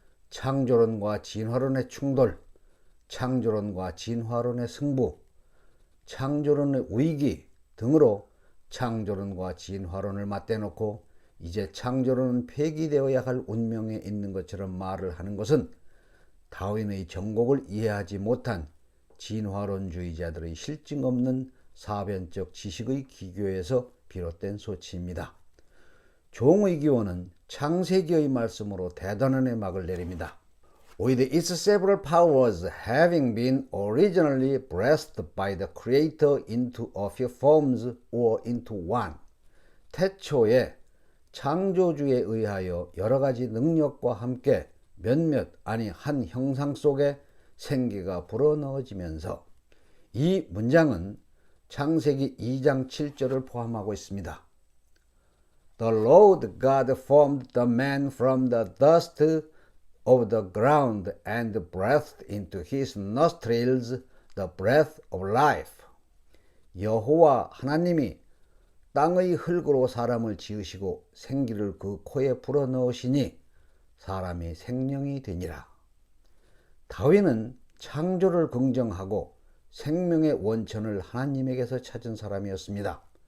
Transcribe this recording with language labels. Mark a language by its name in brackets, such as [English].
[Korean] 창조론과 진화론의 충돌, 창조론과 진화론의 승부, 창조론의 위기 등으로 창조론과 진화론을 맞대놓고 이제 창조론은 폐기되어야 할 운명에 있는 것처럼 말을 하는 것은 다윈의 정곡을 이해하지 못한 진화론주의자들의 실증 없는 사변적 지식의 기교에서 비롯된 소치입니다. 종의 기원은 창세기의 말씀으로 대단한 해막을 내립니다. [English] With its several powers having been originally breathed by the Creator into a few forms or into one. [Korean] 태초에 창조주에 의하여 여러 가지 능력과 함께 몇몇 아니 한 형상 속에 생기가 불어넣어지면서 이 문장은 창세기 2장 7절을 포함하고 있습니다. [English] The Lord God formed the man from the dust of the ground and breathed into his nostrils the breath of life. [Korean] 여호와 하나님이 땅의 흙으로 사람을 지으시고 생기를 그 코에 불어넣으시니 사람이 생명이 되니라. 다윗은 창조를 긍정하고 생명의 원천을 하나님에게서 찾은 사람이었습니다.